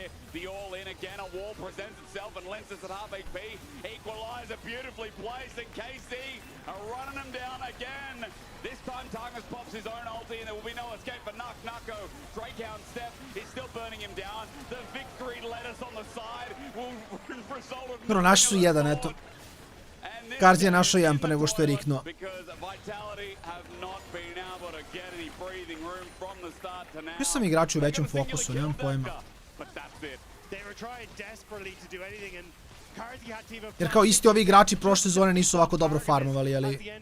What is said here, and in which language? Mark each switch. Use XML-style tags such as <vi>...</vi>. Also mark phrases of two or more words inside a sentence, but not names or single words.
<en>The all-in again, a wall presents itself and Lenses at half HP. Equalizer beautifully placed and KC are running him down again. This time Targus pops his own ulti and there will be no escape for Nako. Drakehound step is still burning him down. The victory lettuce on the side will result in...</en> <sr>Dobro, naši su jedan, eto. Karzi je našao jedan pa nego što je riknuo. Još sam igrači u većem fokusu, nemam pojma. Jer kao isti ovi igrači prošle sezone nisu ovako dobro farmovali, ali...</sr>